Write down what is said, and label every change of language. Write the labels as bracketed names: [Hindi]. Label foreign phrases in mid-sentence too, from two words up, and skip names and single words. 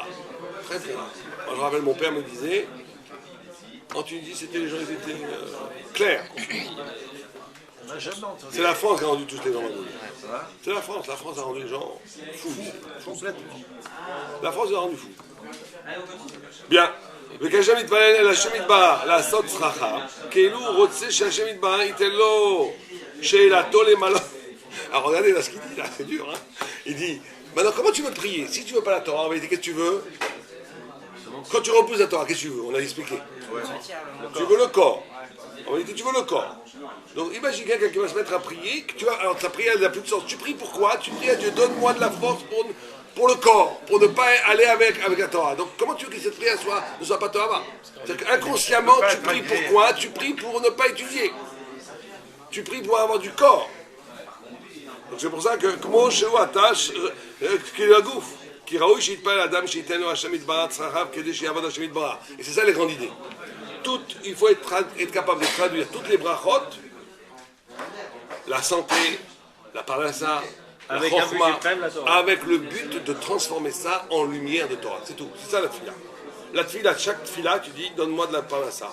[French] Moi, je me rappelle, mon père me disait, en Tunisie, c'était les gens, ils étaient clairs. C'est la France qui a rendu tous les gens rendus. C'est la France a rendu les gens fous. La France les a rendus fous. Bien. [Hebrew] וכשם מתפלל אל השם יתברך לעשות צרכיו, כאילו הוא רוצה שהשם יתברך ייתן לו שאלתו למלא. [French] Alors regardez là ce qu'il dit là, c'est dur. Hein. Il dit, maintenant comment tu veux prier? Si tu veux pas la Torah, en vérité, qu'est-ce que tu veux? Quand tu repousses la Torah, qu'est-ce que tu veux? On a expliqué. Tu veux le corps. En vérité, tu veux le corps. Donc imagine quelqu'un qui va se mettre à prier, que tu vas, alors ta prière elle n'a plus de sens. Tu pries pourquoi? Tu dis à Dieu, donne-moi de la force pour le corps, pour ne pas aller avec la Torah. Donc comment tu veux que cette prière ne soit pas Torah? C'est-à-dire qu'inconsciemment, tu pries pourquoi? Tu pries pour ne pas étudier. Tu pries pour avoir du corps. Donc c'est pour ça que [Hebrew] כמו שהוא [French] attache, qu'il a gouf, qui [Hebrew] ראוי שיתפלל אדם שייתן לו השם יתברך צרכיו כדי שיעבוד השם יתברך. [French] Et c'est ça les grandes idées. Il faut être capable de traduire toutes les brachot, la santé, la parnassa, la Avec un but chorma, suprême, la Torah. avec le but de transformer ça en lumière de Torah. C'est tout. C'est ça la tfila. La tfila, chaque tfila, tu dis, donne-moi de la parnassa.